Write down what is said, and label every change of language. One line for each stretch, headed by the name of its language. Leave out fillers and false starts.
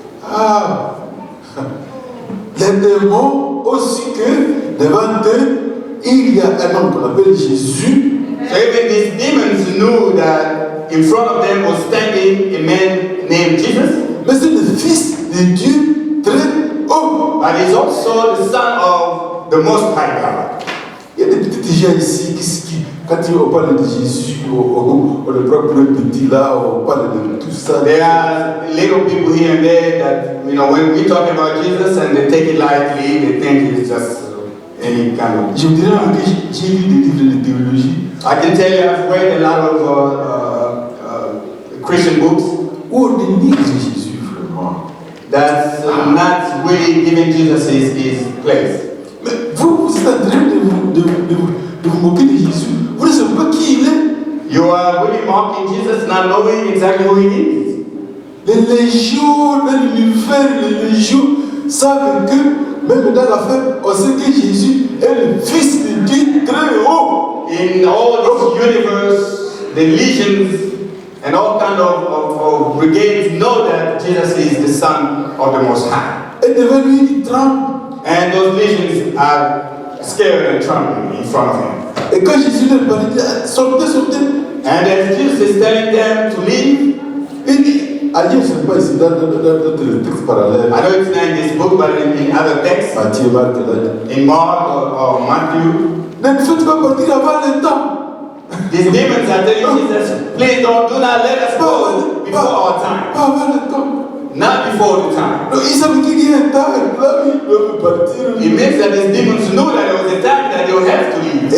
French: Ah, les démons aussi que devant eux, il y a un homme qu'on appelle Jésus.
English: So even these demons knew that in front of them was standing a man named Jesus.
French: Mais c'est le Fils de Dieu très haut.
English: But he's also the Son of the Most High God.
French: Il y a des petits gens ici qui quand on parle de Jésus, on le prend pour un petit là, on parle de tout ça.
English: There are little people here and there that, when we talk about Jesus and they take it lightly, they think it's just any kind of...
French: Je vous dirais que j'ai lu des livres de théologie.
English: I can tell you I've read a lot of Christian books
French: Où on dénigre Jésus vraiment.
English: that's not really giving Jesus his place.
French: Mais vous êtes en train de vous moquer de Jésus. Vous ne savez pas qui il est.
English: You are really mocking Jesus, not knowing exactly who he is.
French: Les légions de l'univers, les légions savent que même dans la fin, on sait que Jésus est le Fils de Dieu très haut.
English: In all this universe, the legions and all kind of brigades know that Jesus is the Son of the Most High.
French: Et devant lui, il tremble.
English: And those legions are scared and trembling in front of him.
French: Et quand Jésus leur parlait, il dit, sortez, sortez.
English: And as Jesus is telling them to leave,
French: Il dit, ailleurs, ce n'est pas ici, dans le texte parallèle.
English: I know it's not in this book, but in other texts,
French: Matthieu, Marc, là.
English: in Mark or Matthew,
French: Ne me faites pas partir avant le temps.
English: these demons are telling Jesus, please do not let us go before our time.
French: Pas avant le temps.
English: Not before the time.
French: Donc, ils savaient qu'il y a un temps, et là, ils doivent partir.
English: It means that these demons knew that there was a time that they would have to leave.